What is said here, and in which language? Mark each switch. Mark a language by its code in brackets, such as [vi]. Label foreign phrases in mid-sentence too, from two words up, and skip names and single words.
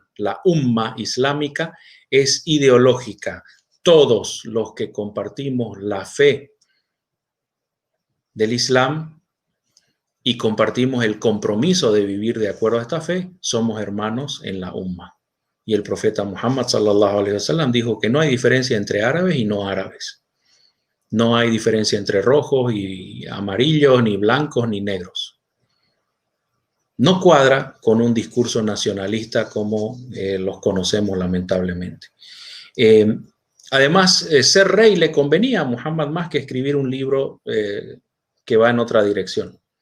[es] La umma islámica es ideológica. Todos los que compartimos la fe del Islam y compartimos el compromiso de vivir de acuerdo a esta fe, somos hermanos en la umma. Y el profeta Muhammad [ar] صلى الله عليه وسلم [es] dijo que no hay diferencia entre árabes y no árabes. No hay diferencia entre rojos y amarillos, ni blancos, ni negros. No cuadra con un discurso nacionalista como los conocemos lamentablemente. Además, ser rey le convenía a Muhammad más que escribir un libro que va en otra dirección.